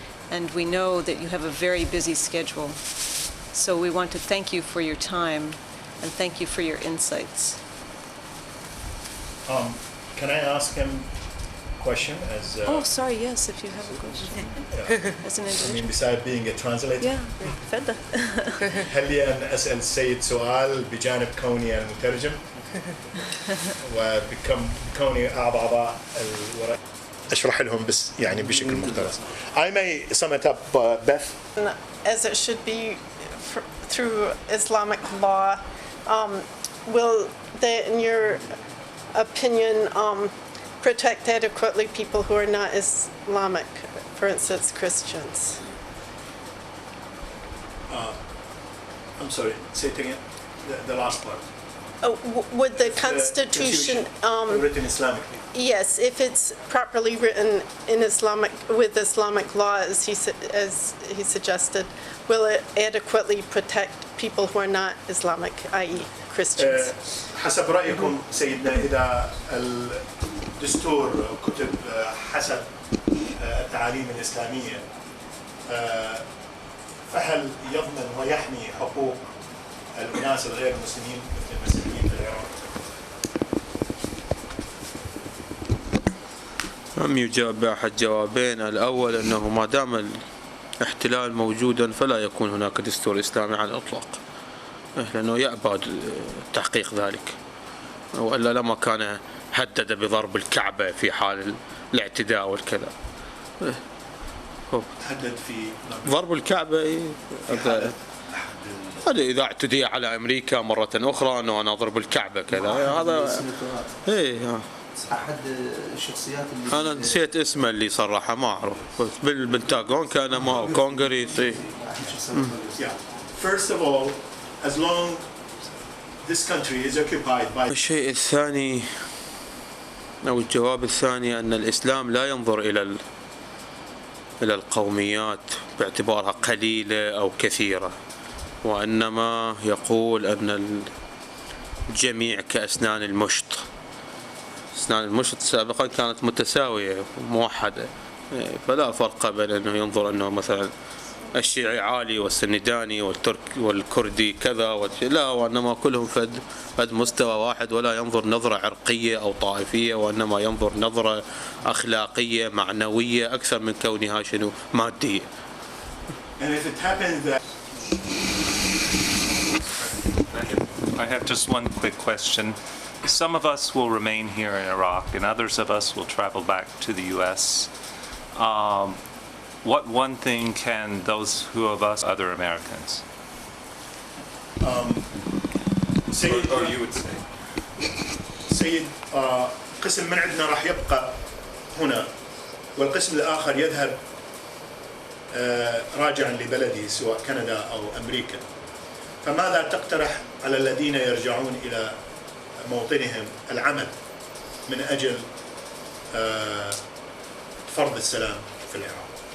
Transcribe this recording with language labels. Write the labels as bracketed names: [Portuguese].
[English] And we know that you have a very busy schedule. So we want to thank you for your time and thank you for your insights. Can I ask him a question? Oh, sorry, yes, if you have a question. As an individual. I mean, besides being a translator. Yeah, [Arabic] تفضل. هل لي أن أسأل السيد سؤال بجانب كوني المترجم وبكوني أعضاء الورق أشرح لهم بس يعني بشكل مختصر. [English] I may sum it up, Beth. As it should be through Islamic law, will they, in your opinion, protect adequately people who are not Islamic, for instance, Christians? I'm sorry, say it again, the last part. Would the Constitution, written Islamically? yes, if it's properly written in with Islamic law, as he suggested, will it adequately protect people who are not Islamic, i.e. Christians? [Arabic] حسب رأيكم سيدنا إذا الدستور كتب حسب التعاليم الإسلامية فهل يضمن ويحمي حقوق الناس الغير مسلمين مثل المسيحيين في العراق؟ يجاب بأحد جوابين. الأول أنه ما دام الاحتلال موجودا فلا يكون هناك دستور إسلامي على الإطلاق، لأنه يأبى تحقيق ذلك، وإلا لما كان هدد بضرب الكعبة في حال الاعتداء والكذا. تهدد في ضرب الكعبة هذا إذا اعتدي على أمريكا مرة أخرى أنه أنا أضرب الكعبة كذا، هذا إيه. أحد الشخصيات اللي أنا نسيت اسمه اللي صرحه ما أعرف، بالبنتاغون كان ما كونغرس. [English] First of all, as long this country is occupied by. [Arabic] الشيء الثاني أو الجواب الثاني أن الإسلام لا ينظر إلى القوميات باعتبارها قليلة أو كثيرة، وإنما يقول أن الجميع كأسنان المشط. أسنان المشط سابقا كانت متساوية موحدة، فلا فرق بين أنه ينظر أنه مثلا الشيعي عالي والسنداني والترك والكردي كذا لا، وإنما كلهم فد مستوى واحد، ولا ينظر نظرة عرقية أو طائفية، وإنما ينظر نظرة أخلاقية معنوية أكثر من كونها شنو مادية. [English] And if it happens that I have just one quick question. Some of us will remain here in Iraq and others of us will travel back to the US. What one thing can those who of us other Americans? Or you would say. [Arabic] سيد قسم من عندنا راح يبقى هنا والقسم الآخر يذهب راجعا لبلده سواء كندا أو أمريكا، فماذا تقترح على الذين يرجعون إلى موطنهم العمل من أجل فرض السلام في العراق؟